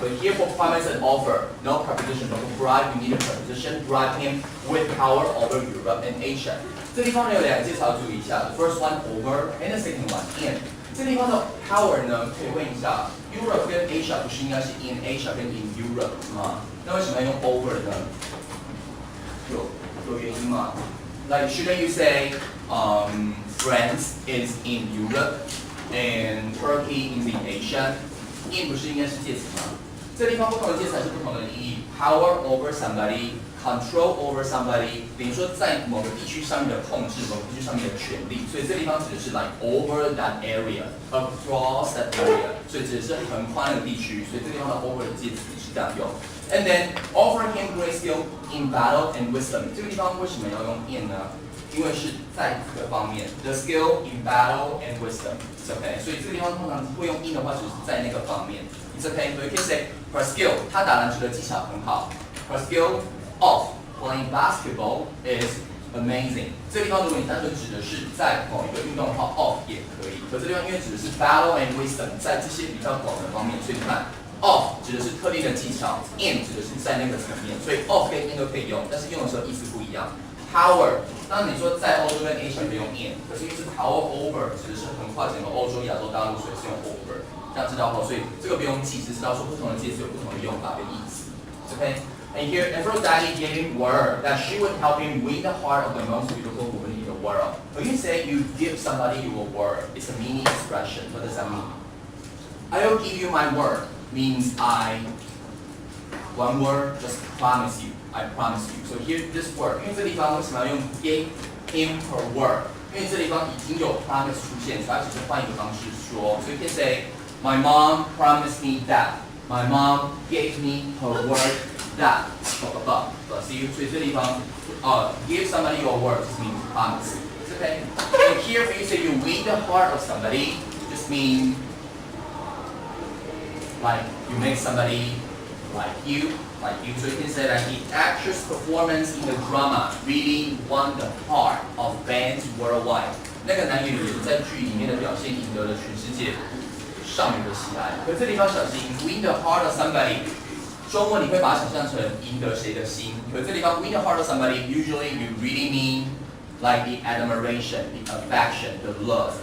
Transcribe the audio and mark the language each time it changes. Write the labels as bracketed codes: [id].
[en] But here for promise and offer, no preposition. But for bribe, you need a preposition. Bribe him with power over Europe and Asia. [zh] 这地方呢有两个介绍注意一下。 [en] The first one over and the second one in. [zh] 这地方的 power 呢可以问一下 ，Europe 跟 Asia 不是应该是 in Asia 跟 in Europe 吗？那为什么要用 over 呢？有原因吗 [en] ？Like shouldn't you say France is in Europe and Turkey is in Asia? [zh] In 不是应该是介词吗？这地方不同的介词还是不同的意义。 [en] Power over somebody, control over somebody， [zh] 等于说在某个地区上面的控制，某个地区上面的权利。所以这地方指的是 [en] like over that area, [zh] across that area， 所以指的是很宽的地区。所以这地方的 over 的介词是这样用。 [en] And then offer him great skill in battle and wisdom。 [zh] 这个地方为什么要用 in 呢？因为是在这个方面 ， [en] the skill in battle and wisdom。 It's okay。 [zh] 所以这个地方通常会用 in 的话，只是在那个方面。 [en] It's okay。 So you can say her skill， [zh] 她打篮球的技巧很好。 [en] Her skill of playing basketball is amazing。 [zh] 这个地方如果你单纯指的是在某一个运动的话 ，of 也可以。可这地方因为指的是 battle and wisdom， 在这些比较广的方面，所以你看。 Of 指的是特定的技巧 ，in 指的是在那个层面，所以 of 跟 in 都可以用，但是用的时候意思不一样。 Power， 当然你说在欧洲跟 Asia 可以用 in， 可是因为是 power over 指的是横跨整个欧洲、亚洲大陆，所以是用 over， 这样知道后，所以这个不用记，只知道说不同的介词有不同的用法跟意思。 [en] Okay， and here Aphrodite gave him word that she would help him win the heart of the most beautiful woman in the world. When you say you give somebody your word, it's a meaning expression. What does that mean? I will give you my word. Means one word, just promise you. I promise you. So here, this word, [zh] 因为这地方为什么要用 [en] gave him her word？ [zh] 因为这地方已经有 promise 出现，所以它只是换一个方式说。 [en] So you can say, my mom promised me that. My mom gave me her word that. Blah blah blah. See, [zh] 所以这地方 [en] give somebody your word just means promise. It's okay. And here, when you say you win the heart of somebody, just means like you make somebody like you. So you can say that the actress' performance in the drama really won the heart of fans worldwide. [zh] 那个男演员在剧里面的表现赢得了全世界少女的喜爱。可这地方小心 ， [en] win the heart of somebody， [zh] 中文你会把它想象成赢得谁的心。可这地方 [en] win the heart of somebody，usually you really mean like the admiration, the affection, the love.